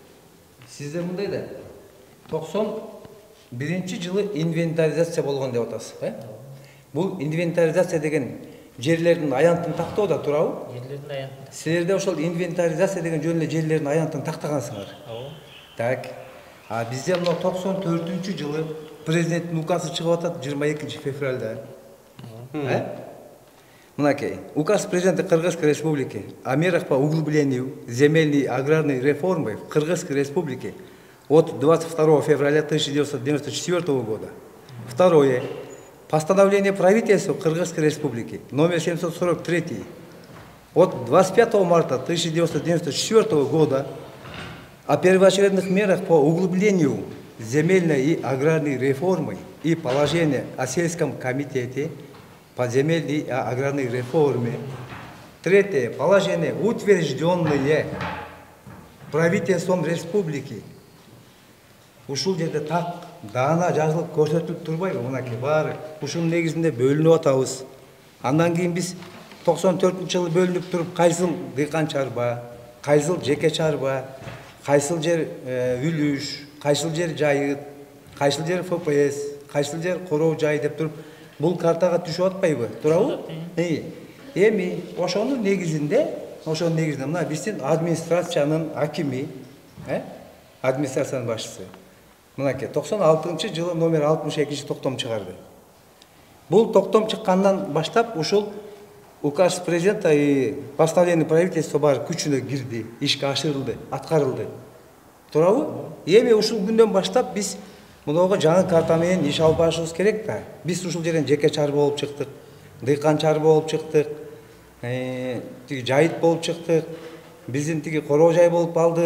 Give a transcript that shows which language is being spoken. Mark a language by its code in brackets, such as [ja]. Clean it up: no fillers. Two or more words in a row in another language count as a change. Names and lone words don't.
[ky] Сизде мындай да 91-жылы инвентаризация болгон деп атасыз, Бул инвентаризация деген жерлердин аянтын тактоо да туурабы? Жерлердин аянтын. Силерде ошол инвентаризация деген жөн эле жерлердин аянтын тактагансыңар. Так. А бизде мына 94-жылы президенттин указы чыгып атат 22 февралда. Мынакей. [ru] Указ президента Кыргызской республики о мерах по углублению земельной и аграрной реформы в Кыргызской республике от 22 февраля 1994 года. Второе. Постановление правительства Кыргызской республики номер 743 от 25 марта 1994 года о первоочередных мерах по углублению земельной и аграрной реформы и положение о сельском комитете по земельной и аграрной реформе. Третье. Положение, утвержденные правительством республики. [ky] Ушул жерде так даана жазылып көрсөтүлүп турбайбы? Мынакей баары ушул негизинде бөлүнүп атабыз. Андан кийин биз 94-жылы бөлүнүп туруп кайсыл дыйкан чарба, кайсыл жеке чарба, кайсыл жер үлүш, кайсыл жер жайыт, кайсыл жер ФПС, кайсыл жер короо жай деп туруп бул картага түшүп атпайбы? Туурабы? Эми ошонун негизинде мына биздин администрациянын акими, администрациянын башчысы мынакей 96-жылы номер 62 токтом чыгарды. Бул токтом чыккандан баштап ушул [ru] указ президента и постановление правительства [ky] баары күчүнө кирди, ишке ашырылды, аткарылды. Туурабы? Эми ушул күндөн баштап биз мынага жаңы карта менен иш алып барышыбыз керек да. Биз ушул жерден жеке чарба болуп чыктык, дыйкан чарба болуп чыктык, тиги жайыт болуп чыктык, биздин тиги короо жай болуп алдык.